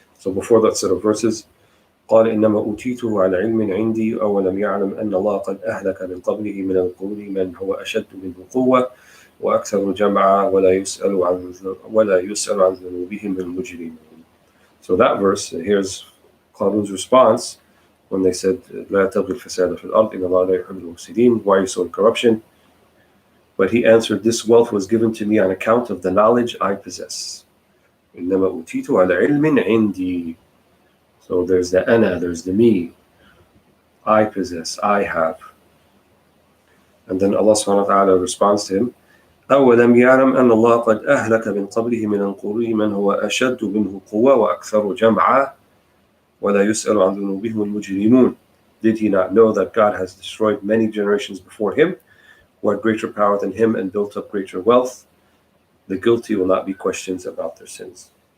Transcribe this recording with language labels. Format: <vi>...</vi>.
<en>So before that set of verses,</en> <ar>قال إنما أوتيته على علم عندي أولم يعلم أن الله قد أهلك من قبله من القرون من هو أشد منه قوة وأكثر جمعا ولا يسأل عن ذنوبهم المجرمون.</ar> <en>So that verse, here's Qarun's response when they said</en> <ar>لا تبغي الفساد في الأرض إن الله لا يحب المفسدين.</ar> <en>Why are you so in corruption? But he answered, this wealth was given to me on account of the knowledge I possess.</en> <ar>إنما أوتيته على علم عندي.</ar> <en>So there's the ana, there's the me. I possess, I have. And then Allah subhanahu wa ta'ala responds to him,</en> <ar>أولم يعلم أن الله قد أهلك من قبله من القرون من هو أشد منه قوة وأكثر جمعا ولا يسأل عن ذنوبهم المجرمون.</ar> <en>Did he not know that God has destroyed many generations before him, who had greater power than him and built up greater wealth? The guilty will not be questioned about their sins.</en>